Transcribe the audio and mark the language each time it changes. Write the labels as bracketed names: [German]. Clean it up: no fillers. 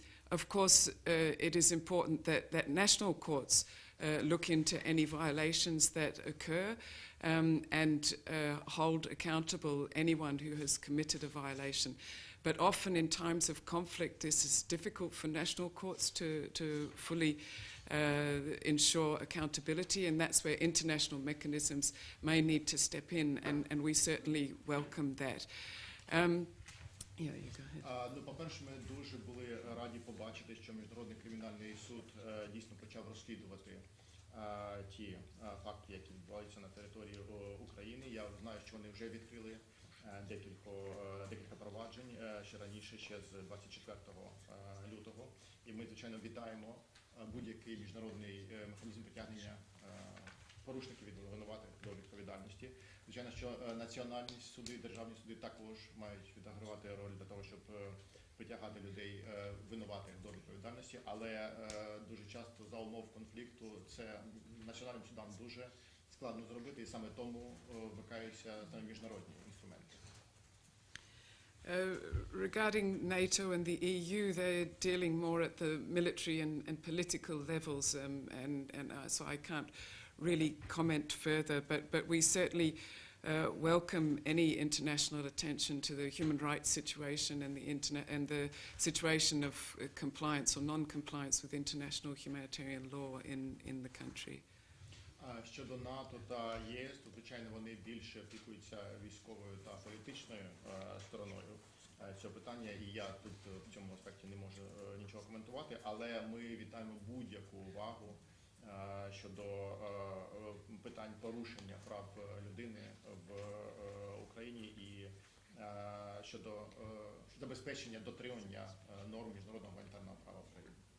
[English] Of course, it is important that national courts look into any violations that occur and hold accountable anyone who has committed a violation. But often in times of conflict, this is difficult for national courts to fully ensure accountability, and that's where international mechanisms may need to step in, and we certainly welcome that. Yeah, you go ahead. [Ukrainian] Ну, по-перше, ми дуже були раді побачити, що Міжнародний кримінальний суд дійсно почав розслідувати ті факти, які відбуваються на території України. Я знаю, що вони вже відкрили декілька проваджень ще раніше, ще з 24 лютого. І ми, звичайно, вітаємо будь-який міжнародний механізм притягнення порушників від винуватих до відповідальності. Звичайно, що національні суди, державні суди також мають відігравати роль для того, щоб притягати людей винуватих до відповідальності, але дуже часто за умов конфлікту це національним судам дуже складно зробити, і саме тому вмикаються міжнародні інструменти. [English] Regarding NATO and the EU, they're dealing more at the military and political levels, so I can't really comment further, but we certainly welcome any international attention to the human rights situation and the situation of compliance or non-compliance with international humanitarian law in the country. [Ukrainian] Щодо НАТО та ЄС, то, звичайно, вони більше опікуються військовою та політичною стороною цього питання, і я тут в цьому аспекті не можу нічого коментувати, але ми вітаємо будь-яку увагу щодо питань порушення прав людини в Україні і щодо забезпечення дотримання норм міжнародного гуманітарного права в Україні.